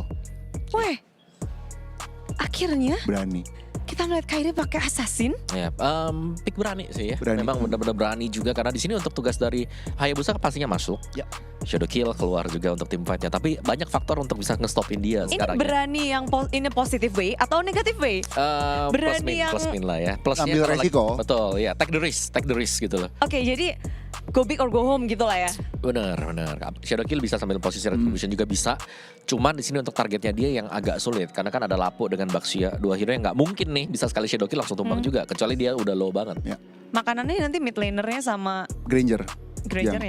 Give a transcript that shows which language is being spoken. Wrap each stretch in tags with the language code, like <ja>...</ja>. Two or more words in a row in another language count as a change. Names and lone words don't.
<id>Weh, akhirnya Berani. kita melihat Kairi pakai assassin. Ya, pick berani sih ya. Berani. Memang benar-benar berani juga karena di sini untuk tugas dari Hayabusa pastinya masuk. Ya. Shadow Kill keluar juga untuk tim fight-nya. Tapi banyak faktor untuk bisa ngestopin dia Ini sekarang. berani yang ini</id> <en>positive way</en> <id>atau</id> <en>negative way?</en> <id>Berani yang plus min lah ya. Plusnya ambil kalau resiko. Betul, ya.</id> <en>Take the risk</en> <id>gitu loh. Oke, jadi</id> <en>go big or go home</en> <id>gitu lah ya. Bener. Shadow Kill bisa sambil posisi retribution juga bisa. Cuman di sini untuk targetnya dia yang agak sulit karena kan ada Lapu dengan Baxia, dua hero yang nggak mungkin nih bisa sekali Shadow Kill langsung tumbang juga, kecuali dia udah low banget. Ya. Makanannya nanti mid lanernya sama Granger Granger ya.</id>